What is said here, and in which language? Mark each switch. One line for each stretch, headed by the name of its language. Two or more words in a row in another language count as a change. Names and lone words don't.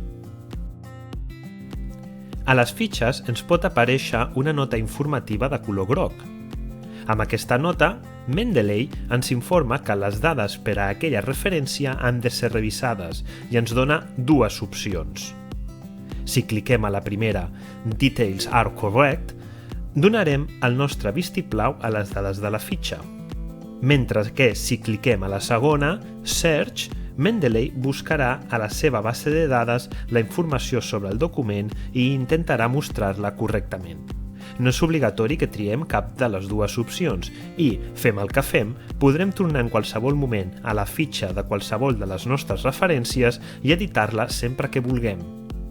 Catalan: A les fitxes ens pot aparèixer una nota informativa de color groc. Amb aquesta nota, Mendeley ens informa que les dades per a aquella referència han de ser revisades i ens dona dues opcions. Si cliquem a la primera,
English: Details are correct,
Catalan: donarem el nostre vistiplau a les dades de la fitxa. Mentre que si cliquem a la segona, Search, Mendeley buscarà a la seva base de dades la informació sobre el document i intentarà mostrar-la correctament. No és obligatori que triem cap de les dues opcions i, fem el que fem, podrem tornar en qualsevol moment a la fitxa de qualsevol de les nostres referències i editar-la sempre que vulguem.